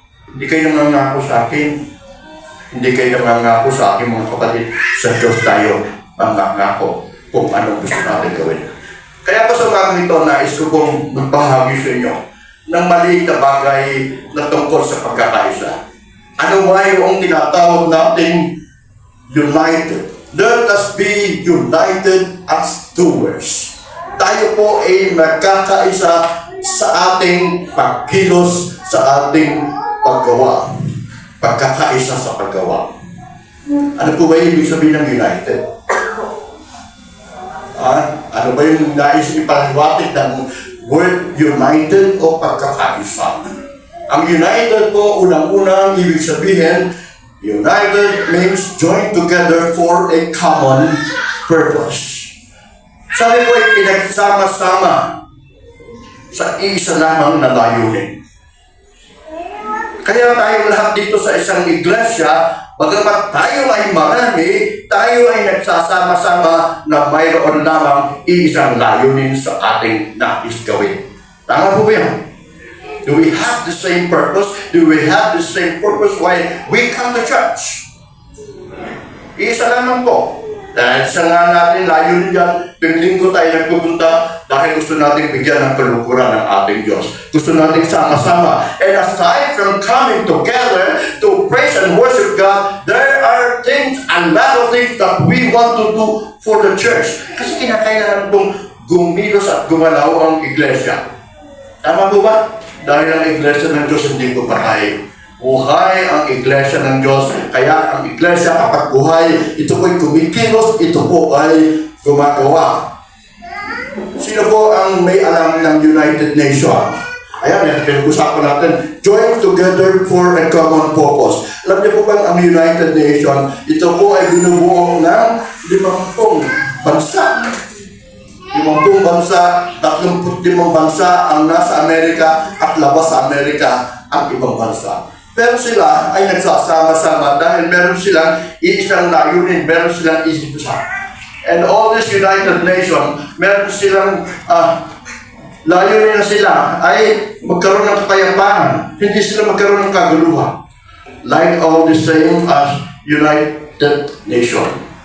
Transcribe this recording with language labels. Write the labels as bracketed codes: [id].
[tl] Hindi kayo nangangako sa akin. Hindi kayo nangangako sa akin mga kapatid. Sa Diyos tayo nangangako kung anong gusto natin gawin. Kaya po sa mga ito, nais ko pong magbahagi sa inyo ng maliit na bagay na tungkol sa pagkakaisa. Ano ba yung tinatawag nating united? [en] Let us be united as doers. [tl] Tayo po ay magkakaisa sa ating pagkilos, sa ating paggawa. Pagkakaisa sa paggawa. Ano po ba yung ibig sabihin ng united? Ano ba yung nais ipaliwatig ng word united o pagkakaisa? Ang united po, unang-unang ibig sabihin, [en] united means joined together for a common [tl] purpose. Sabi ko ay pinagsama-sama sa isa lamang na layunin. Kaya tayo lahat dito sa isang iglesia, bagamat tayo ay marami, tayo ay nagsasama-sama na mayroon lamang isang layunin sa ating nais gawin. Tama po ba yan? [en] Do we have the same purpose? Do we have the same purpose why we come to church? [tl] Isa lamang po. Dahil sa nga natin layunin dyan, linggo tayo nagpupunta dahil gusto natin bigyan ng kalukuran ng ating Diyos. Gusto natin sama-sama. [en] And aside from coming together to praise and worship God, there are things, a lot of things that we want to do for the church. [tl] Kasi kinakailangan itong gumilos at gumalaw ang iglesia. Tama po ba? Dahil ang iglesia ng Diyos hindi ko patay. Buhay ang iglesia ng Diyos. Kaya ang iglesia kapag buhay, ito po'y kumikilos, ito po ay gumagawa. Sino po ang may alam ng United Nations? Ayan, pinag-usapan natin. [en] Join together for a common purpose. [tl] Alam niyo po ba ang United Nations, ito po ay binubuo ng 50 bansa. 50 bansa, 35 bansa ang nasa Amerika at labas sa Amerika ang ibang bansa. Pero sila ay nagsasama-sama dahil meron silang isang layunin, meron silang isip isa. [en] And all this [tl] United Nations, meron silang layunin na sila ay magkaroon ng kapayapaan. Hindi sila magkaroon ng kaguluhan. [en] Like all the same as United Nations.